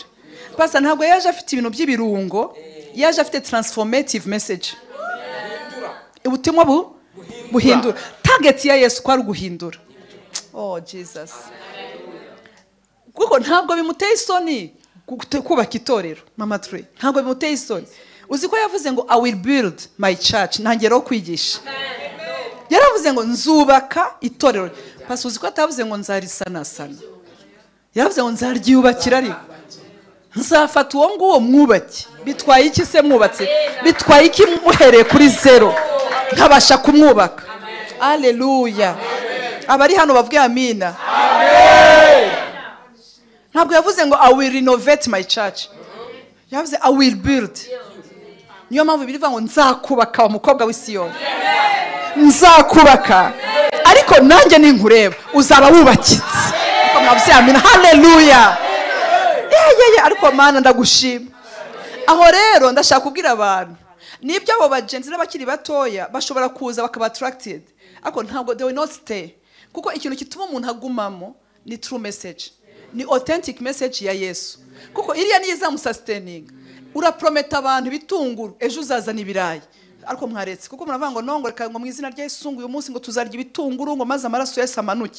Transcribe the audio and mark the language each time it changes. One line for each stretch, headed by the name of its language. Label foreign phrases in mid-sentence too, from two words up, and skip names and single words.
Kinyarwanda: Pastor ntabwo yaje afite ibintu by'ibirungo, yaje afite
English: transformative message.
Kinyarwanda: Ubutumwa buhindura. Target ya Yesu kwari guhindura.
English: Oh Jesus.
Kinyarwanda: Kuko ntabwo bimuteye isoni kubaka itorero, Mama Trey. Ntabwo bimuteye isoni. Uzi ko yavuze ngo
English: I will build my church,
Kinyarwanda: ntangero kwigisha. Yaravuze ngo nzubaka itorero. Pastor uzi ko atavuze ngo nzarisanasana. Yaravuze ngo nzaryubakira ariko nzafata uwo nguwo mwubake. Bitwaye iki se mwubatse? Bitwaye iki muhereye kuri zero ntabasha kumwubaka? Haleluya. Abari hano bavuge amina. Amen. Ntabwo yavuze ngo
English: I will renovate my church.
Kinyarwanda: Yavuze
English: I will build.
Kinyarwanda: Niyo mpamvu birivuga ngo nzakubaka umukobwa w'Isiyoni. Nzakubaka. Ariko nanjye ninkureba uzaba wubakitse. Ariko mwavuze amina. Haleluya. Ariko Mana ndagushima. Aho rero ndashaka kubwira abantu nibyo abo bagenzi n'abakiri batoya bashobora kuza bakaba attracted, ariko ntabwo
English: they will not stay,
Kinyarwanda: kuko ikintu kituma umuntu agumamo ni
English: true message,
Kinyarwanda: ni
English: authentic message
Kinyarwanda: ya Yesu. Kuko iriya niyo izamusustaining. Uraprometa abantu bitunguru, ejo uzazana ibirayi, ariko mwaretse kuko muravuga ngo nongo reka ngo mu izina rya Yesu uyu munsi ngo tuzarya ibitunguru ngo maze amaraso Yesu amanuke.